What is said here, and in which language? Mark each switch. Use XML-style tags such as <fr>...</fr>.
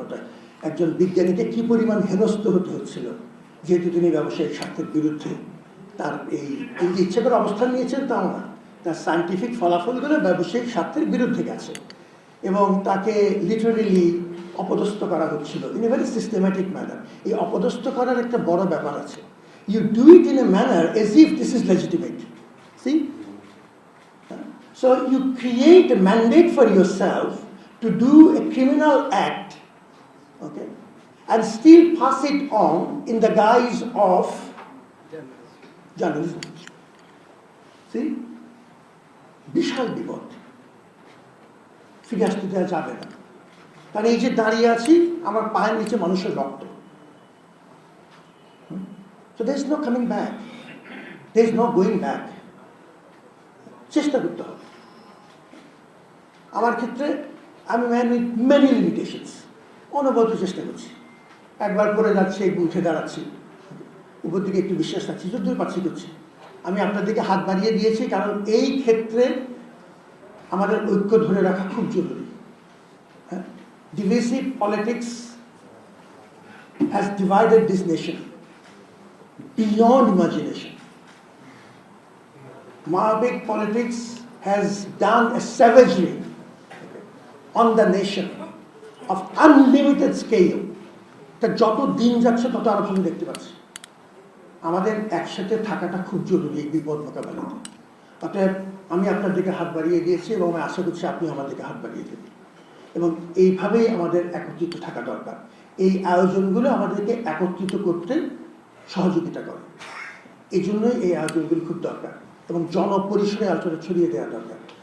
<bn>ওটা একজন বিজ্ঞানীকে কী পরিমাণ হেনস্থ হতে হচ্ছিল, যেহেতু তিনি ব্যবসায়িক স্বার্থের বিরুদ্ধে তার এই যে ইচ্ছে করে অবস্থান নিয়েছেন তাও না, তার সায়েন্টিফিক ফলাফলগুলো ব্যবসায়িক স্বার্থের বিরুদ্ধে গেছে এবং তাকে লিটারেলি অপদস্থ করা হচ্ছিল</bn> <en>In a very systematic manner.</en> <bn>এই অপদস্থ করার একটা বড় ব্যাপার আছে।</bn> <en>You do it in a manner as if this is legitimate. See, so you create a mandate for yourself to do a criminal act, okay, and still pass it on in the guise of journalism.</en> <bn>See, বিশাল বিপদ, ফিরে আসতে দেওয়া যাবে না। কারণ এই যে দাঁড়িয়ে আছি, আমার পায়ের নিচে মানুষের রক্ত।</bn> <en>So there is no coming back, there is no going back.</en> <bn>চেষ্টা করতে হবে। আমার ক্ষেত্রে আমি</bn> <en>man with many limitations,</en> <bn>অনবরত চেষ্টা করছি। একবার পরে যাচ্ছি, একটু উঠে দাঁড়াচ্ছি, উপর দিকে একটু বিশ্বাস রাখছি, যদ্দূর পাচ্ছি করছি। আমি আপনার দিকে হাত বাড়িয়ে দিয়েছি কারণ এই ক্ষেত্রে আমাদের ঐক্য ধরে রাখা খুব জরুরি।</bn> <en>হ্যাঁ, divisive politics has divided this nation beyond imagination. Maoic politics has done a savagery on the nation of unlimited scale.</en> <bn>তা যত দিন যাচ্ছে তত আরো আমি দেখতে পাচ্ছি। আমাদের একসাথে থাকাটা খুব জরুরি এই বিপদ মোকাবেলাতে। অতএব আমি আপনার দিকে হাত বাড়িয়ে দিয়েছি এবং আমি আশা করছি আপনি আমার দিকে হাত বাড়িয়ে দেবেন এবং এইভাবেই আমাদের একত্রিত থাকা দরকার। এই আয়োজনগুলো আমাদেরকে একত্রিত করতে সহযোগিতা করে, এই জন্যই এই আয়োজনগুলো খুব দরকার এবং জনপরিসরে আলোচনা ছড়িয়ে দেওয়া দরকার।</bn>